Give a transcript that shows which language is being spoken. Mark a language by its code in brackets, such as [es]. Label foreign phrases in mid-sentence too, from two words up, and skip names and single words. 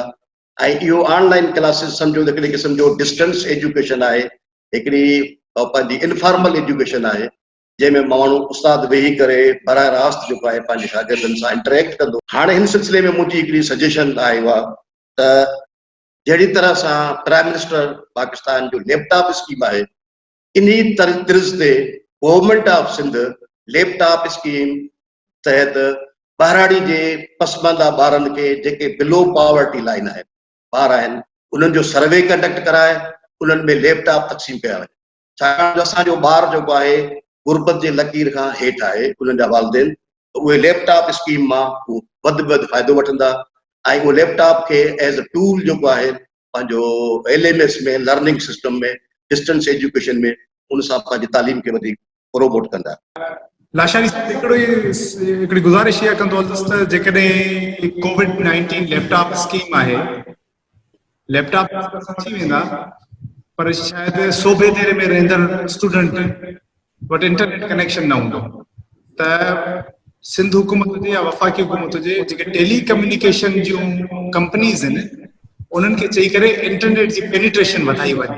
[sd] ऐं इहो [en] online classes [sd] सम्झो त हिकिड़े क़िस्म जो [en] distance education [sd] आहे, हिकिड़ी पंहिंजी [en] informal education [sd] आहे, जंहिंमें माण्हू उस्ताद वेही करे बराह रास्त जेको आहे पंहिंजे शागिर्दनि सां इंटरेक्ट कंदो। हाणे हिन सिलसिले में मुंहिंजी हिकिड़ी सजेशन आहे उहा त जहिड़ी तरह सां [en] prime minister [sd] पाकिस्तान जो [en] laptop scheme [sd] आहे, इन तर्ज ते [en] government of Sindh laptop scheme [sd] तहत ॿारहाड़ी जे पसमानदा ॿारनि खे जेके [en] below poverty line [sd] आहे ॿार आहिनि, उन्हनि जो [en] survey conduct [sd] कराए उन्हनि में लैपटॉप तक़सीम कया वञे। छाकाणि त असांजो ॿार जेको आहे गुरबत जे लकीर खां हेठि आहे, उन्हनि जा वालिदेन, त उहे [en] laptop scheme [sd] मां वधि में वधि फ़ाइदो वठंदा ऐं उहो लैपटॉप खे [en] as a tool [sd] जेको आहे पंहिंजो LMS में, [en] learning system [sd] में, [en] distance education [sd] में, उन सां पंहिंजी तालीम खे वधीक प्रोमोट कंदा। लाशानी साहब हिकिड़ी गुज़ारिश इहा कंदो हलंदुसि त जेकॾहिं COVID-19 [en] laptop scheme [sd] आहे, लैपटॉप अची वेंदा पर शायदि सोभे देरे में रहंदड़ स्टूडेंट वटि [en] internet connection [sd] न हूंदो, त सिंध हुकूमत हुजे या वफ़ाक़ी हुकूमत हुजे, जेके [en] tele communication [sd] जूं कंपनीज़ आहिनि, उन्हनि खे चई करे इंटरनेट जी पेनिट्रेशन वधाई वञे।